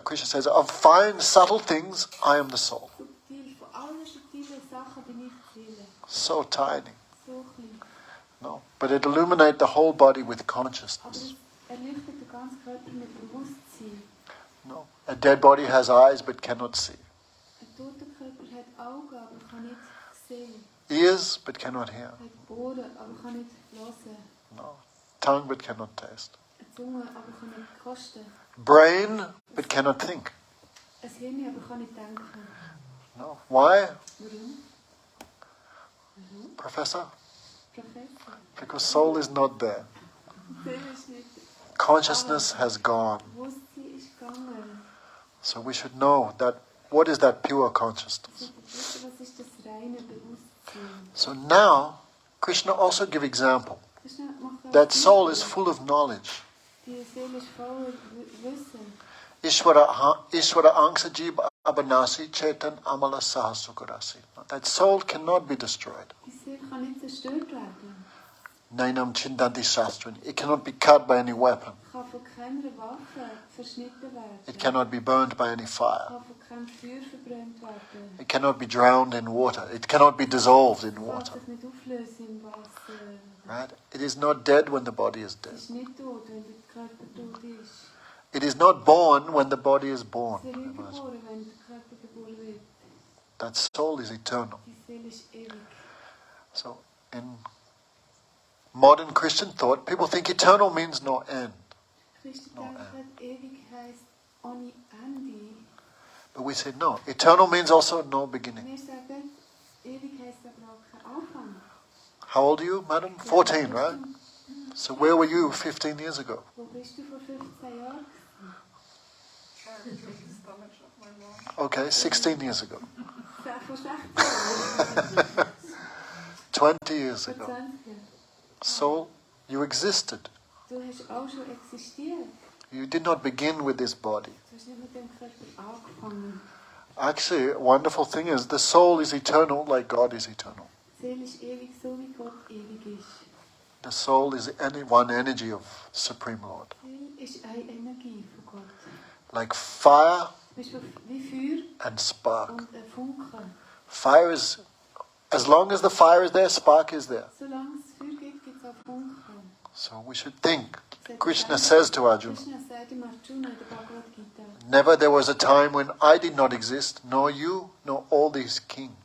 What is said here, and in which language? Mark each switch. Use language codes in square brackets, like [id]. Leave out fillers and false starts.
[en] Krishna says, of fine, subtle things, I am the soul. [de] Subtil, von allen subtilen Sachen bin ich die Seele. [en] So tiny. [de] So klein. [en] No. But it illuminates the whole body with [de] Aber [en] consciousness. [de] es erleuchtet den ganzen Körper mit Bewusstsein. [en] No. A dead body has eyes but cannot see. [de] Ein toter Körper hat Augen, aber kann nicht sehen. [en] Ears but cannot hear. [de] Er hat Ohren, aber kann nicht hören. [en] No. Tongue but cannot taste. [de] Eine Zunge, aber kann nicht kosten. [en] Brain but cannot think. [de] Ein Hirn, aber kann nicht denken. [en] No. Why, [de] Warum? [en] Professor? [de] Professor. [en] Because soul is not there. [de] Seele ist nicht. [en] consciousness has gone. [de] Bewusstsein ist gegangen. [en] So we should know that, what is that pure consciousness? [de] Was ist das reine Bewusstsein? [en] So now, Krishna also give example. [de] Krishna macht [en] That soul is full of knowledge. [de] Die Seele ist voller Wissen. [hi] Ishvara angsa jiva abanasi chetan amala sahasukarasi. [en] That soul cannot be destroyed. [de] Die Seele kann nicht zerstört werden. [sa] Nainam chindanti shastrin. [en] It cannot be cut by any weapon. [de] Kann von keiner Waffe verschnitten werden. [en] It cannot be burned by any fire. [de] Kann von keinem Feuer verbrannt werden. [en] It cannot be drowned in water. It cannot be dissolved in [de] Kann [en] water. [de] sich nicht auflösen im Wasser. [en] Right? It is not dead when the body is dead. [de] Es ist nicht tot, wenn der Körper tot ist. [en] It is not born when the body is born. [de] Es wird nicht geboren, wenn der Körper geboren wird. [en] That soul is eternal. [de] Die Seele ist ewig. [en] So in modern Christian thought, people think eternal means no end. [de] Christen denken, ewig heisst ohne Ende. [en] But we say no. Eternal means also no beginning. [de] Wir sagen, ewig heisst aber auch kein Anfang. [en] How old are you, madam? 14, right? So where were you 15 years ago? [de] Wo bist du vor 15 Jahren? [en] Okay, 16 years ago. [de] Vor 16 Jahren. [en] 20 years [de] Vor [en] ago. [de] 20 Jahren. [en] So you existed. [de] Du hast auch schon existiert. [en] You did not begin with this body. [de] Du hast nicht mit dem Körper angefangen. [en] Actually, a wonderful thing is the soul is eternal like God is eternal. [de] Die Seele ist ewig, so wie Gott ewig ist. [en] The soul is one energy of Supreme Lord. [de] Die Seele ist eine Energie von Gott. [en] Like fire [de] Bist du wie Feuer [en] and spark. [de] und ein Funke. [en] Fire is, as long as the fire is there, spark is there. [de] Solange es Feuer gibt, gibt es auch Funken. [en] So we should think. Krishna says to Arjuna, [de] Krishna sagt im Arjuna in der Bhagavad Gita, [en] never there was a time when I did not exist, nor you, nor all these kings.